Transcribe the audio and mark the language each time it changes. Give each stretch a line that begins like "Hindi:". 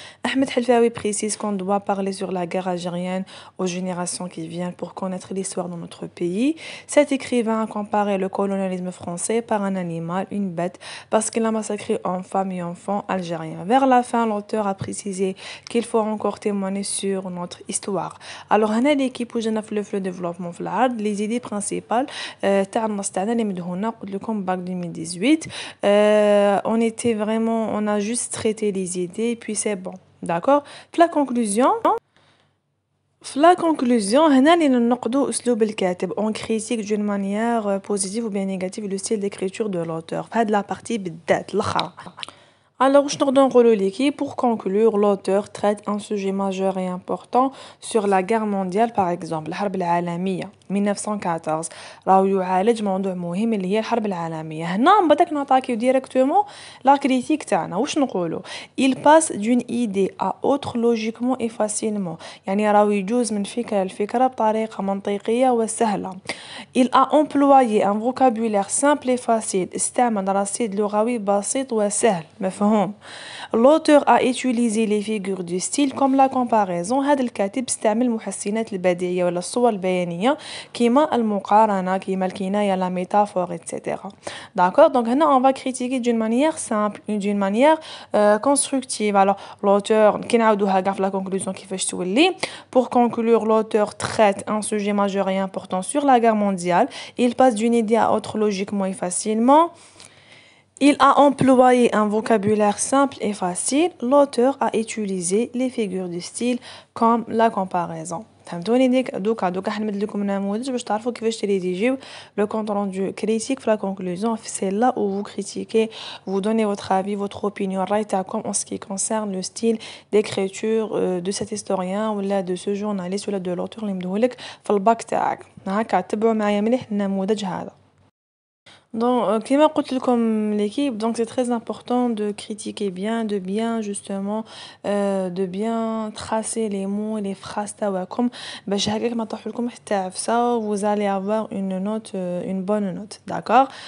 French: Ahmed Helfaoui précise qu'on doit parler sur la guerre algérienne aux générations qui viennent pour connaître l'histoire de notre pays. Cet écrivain a comparé le colonialisme français par un animal, une bête, parce qu'il a massacré hommes, femmes et enfants algériens. Vers la fin, l'auteur a précisé qu'il faut encore témoigner sur notre histoire.
Arabic: Alors هنا l'équipe où جينا في le développement في العرض, les idées principales تاع النص تاعنا اللي مدهونا.
French: قلت لكم bac 2018, on a juste traité les idées puis c'est bon. D'accord.
Arabic: في la conclusion هنا اللي ننقدوا اسلوب الكاتب.
French: On critique d'une manière positive ou bien négative le style d'écriture de l'auteur.
Arabic: في هاد la partie بالذات الاخرى.
French: Alors, je n'ordonne l'équipe. Pour conclure, l'auteur traite un sujet majeur et important sur la guerre mondiale, par exemple, الحرب العالمية 1914.
Arabic: راهو يعالج موضوع مهم اللي هي الحرب العالمية. هنا بدك نعطاكيو ديريكتومون لا كريتيك تاعنا.
French: واش نقولوا, il passe d'une idée à autre logiquement et facilement.
Arabic: يعني راهو يجوز من فكرة لفكرة بطريقة منطقية وسهلة.
French: Il a employé un vocabulaire simple et facile.
Arabic: استعمل رصيد لغوي بسيط وسهل مفهوم.
French: L'auteur a utilisé les figures du style comme la comparaison.
Arabic: هذا الكاتب استعمل المحسنات البديعية ولا الصور البيانية كيما المقارنة, كيما الكناية, la métaphore, etc.
French: D'accord. Donc هنا on va critiquer d'une manière simple, d'une manière constructive.
Arabic: Alors l'auteur كي نعاودوها كاع في la conclusion كيفاش تولي.
French: Pour conclure, l'auteur traite un sujet majeur et important sur la guerre mondiale. Il passe d'une idée à autre logiquement et facilement. Il a employé un vocabulaire simple et facile. L'auteur a utilisé les figures de style comme la comparaison.
Arabic: فهمتوني دوكا حنمد لكم نموذج باش تعرفوا كيفاش تريديجيو لو كونت روندو كريتيك في لا كونكلوزيون c'est là où vous critiquez vous donnez votre avis votre opinion الرأي تاعكم en ce qui concerne le style d'écriture de cet historien ولا de ce journaliste ولا de l'auteur اللي مديهولك في الباك تاعك هكا تبعوا معايا مليح النموذج هذا.
French: Donc, كيما قلت لكم l'équipe, donc c'est très important de critiquer bien, de bien justement, de bien tracer les mots et les phrases تاعكم باش هكاك ما تطيح لكم حتى عفسة vous allez avoir une note, une bonne note, d'accord?